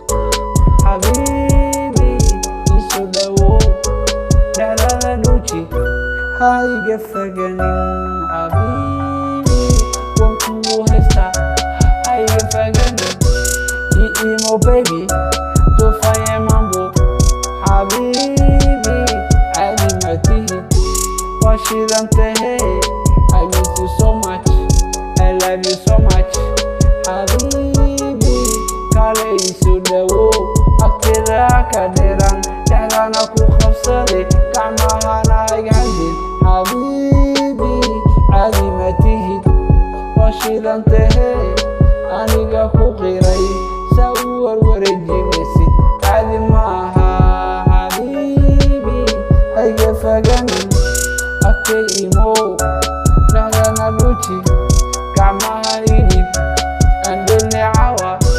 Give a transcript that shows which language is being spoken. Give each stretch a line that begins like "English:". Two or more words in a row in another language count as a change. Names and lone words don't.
Somali: habibi isu dhawow dhexdana dhuuji hayga foganin habibi waan kugu haystaa hayga foganin imo baby tufaya mambo habibi caadi ma tihid waa shidantahe
English: I miss you so much I love you so much
Somali: habibi kale isu dhawow agteeda ka dheeraan dhexdana ku qabsaday gacmahana igcadin habibi caadi ma tihid waa shidantahe aniga ku qiray saa u warwareejinaysid caadi maaha habibi hayga foganin agtay imow dhexdana dhuuji gacmaha idib andhelne cawa